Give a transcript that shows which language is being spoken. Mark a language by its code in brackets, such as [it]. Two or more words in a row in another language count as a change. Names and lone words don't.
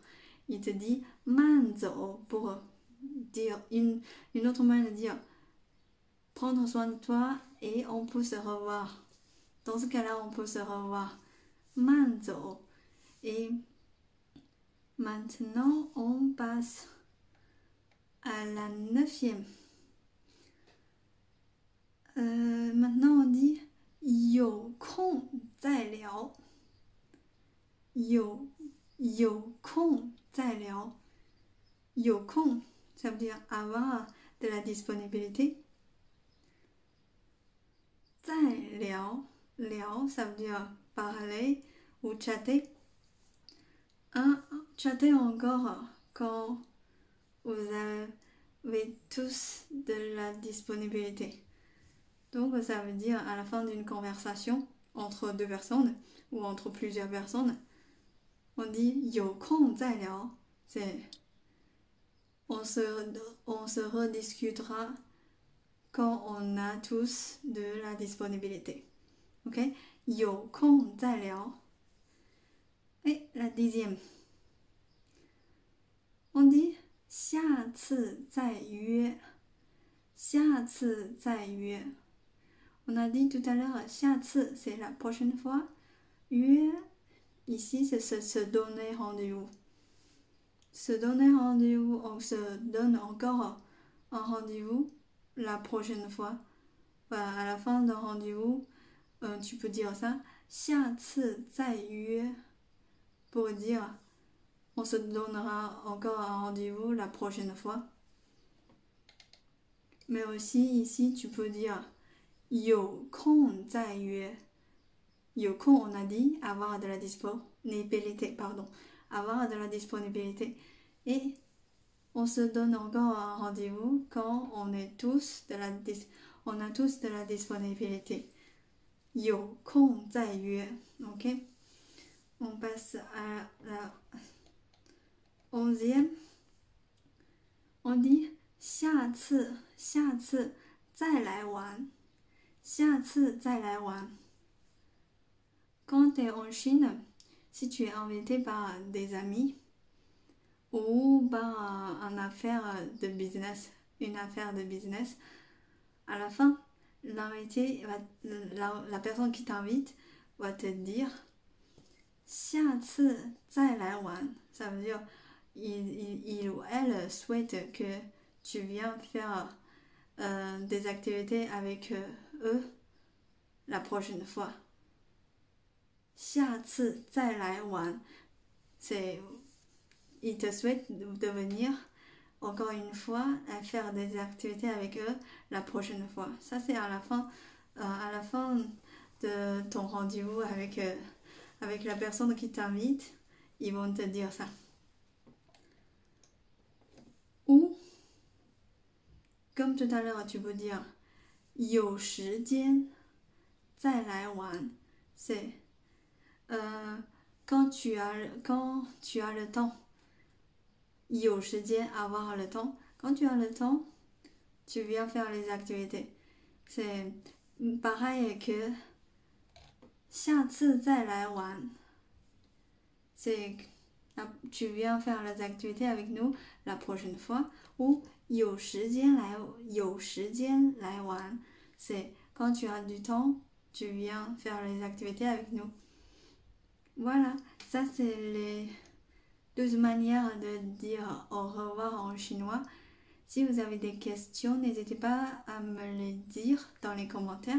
[fr] Il te dit [zh] 慢走 [fr] pour dire une autre manière de dire prendre soin de toi et on peut se revoir. Dans ce cas-là, on peut se revoir. [zh] 慢走. [fr] Et maintenant, on passe à la 9e. Maintenant, on dit [zh] 有空再聊. 有空再聊. 有空, [fr] ça veut dire avoir de la disponibilité. [zh] 再聊, 聊, [fr] ça veut dire parler ou chatter. Chatter encore quand vous avez tous de la disponibilité. Donc ça veut dire à la fin d'une conversation entre deux personnes ou entre plusieurs personnes, on dit [zh] 有空再聊. [fr] C'est on se rediscutera quand on a tous de la disponibilité. [zh] Ok? 有空再聊. [fr] Et la 10e. On dit [zh] 下次再约. 下次再约. [fr] On a dit tout à l'heure [zh] 下次 [fr] c'est la prochaine fois. 约 ici c'est se donner rendez-vous. Se donner rendez-vous, on se donne encore un rendez-vous la prochaine fois. À la fin d'un rendez-vous, tu peux dire ça, [zh] 下次再约, [fr] pour dire on se donnera encore un rendez-vous la prochaine fois. Mais aussi ici, tu peux dire [zh] 有空再约. 有空, [fr] on a dit avoir de la disponibilité, pardon. Avoir de la disponibilité. Et on se donne encore un rendez-vous quand on a tous de la disponibilité. [zh] 有空再约 [fr] OK On passe à la 11e. On dit [zh] 下次再来玩下次再来玩 [fr] Quand tu es en Chine, si tu es invité par des amis ou par une affaire de business, à la fin, l'invité, la personne qui t'invite va te dire [zh] 下次再来玩 [fr] Ça veut dire il ou elle souhaite que tu viennes faire des activités avec eux la prochaine fois. [zh] 下次再来玩 [fr] C'est il te souhaite de venir encore une fois à faire des activités avec eux la prochaine fois. Ça c'est à la fin de ton rendez-vous avec la personne qui t'invite, ils vont te dire ça. Ou, comme tout à l'heure, tu peux dire [zh] 有时间再来玩 [fr] C'est quand tu as le temps. [zh] 有时间 [fr] avoir le temps. Quand tu as le temps, tu viens faire les activités. C'est pareil que [zh] 下次再来玩 [fr] C'est tu viens faire les activités avec nous la prochaine fois. Ou [zh] 有时间来玩 [fr] C'est quand tu as du temps, tu viens faire les activités avec nous. Voilà, ça c'est les 2 manières de dire au revoir en chinois. Si vous avez des questions, n'hésitez pas à me les dire dans les commentaires.